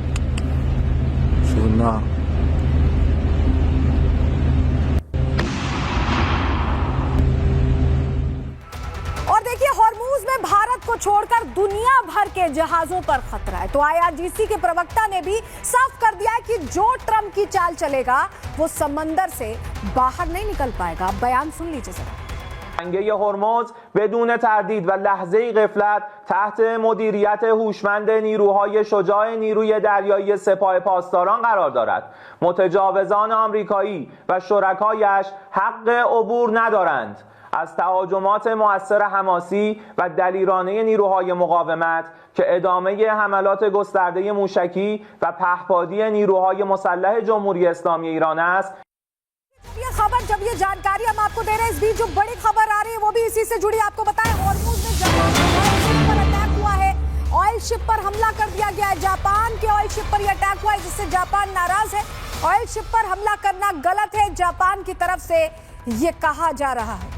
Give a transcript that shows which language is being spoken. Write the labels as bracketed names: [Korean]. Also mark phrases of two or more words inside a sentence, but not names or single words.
[Hindi] और देखिए हॉर्मुज में भारत को छोड़कर दुनिया भर के जहाजों पर खतरा है। तो आईआरजीसी के प्रवक्ता ने भी साफ कर दिया है कि जो ट्रंप की चाल चलेगा वो समंदर से बाहर नहीं निकल पाएगा। बयान सुन लीजिए जरा। [Persian] جنگه هرمز بدون تردید و لحظه‌ای غفلت تحت مدیریت هوشمند نیروهای شجاع نیروی دریایی سپاه پاسداران قرار دارد. متجاوزان آمریکایی و شرکایش حق عبور ندارند. از تهاجمات مؤثر حماسی و دلیرانه نیروهای مقاومت که ادامه حملات گسترده موشکی و پهپادی نیروهای مسلح جمهوری اسلامی ایران است. [Hindi] ये खबर, जब ये जानकारी हम आपको दे रहे हैं, इस बीच जो बड़ी खबर आ रही है वो भी इसी से जुड़ी। आपको बताएं हॉर्मुज में जापान पर अटैक हुआ है, [English] oil ship [Hindi] पर हमला कर दिया गया है। जापान के [English] oil ship [Hindi] पर यह अटैक हुआ है, जिससे जापान नाराज है। [English] oil ship [Hindi] पर हमला करना गलत है, जापान की तरफ से ये कहा जा रहा है।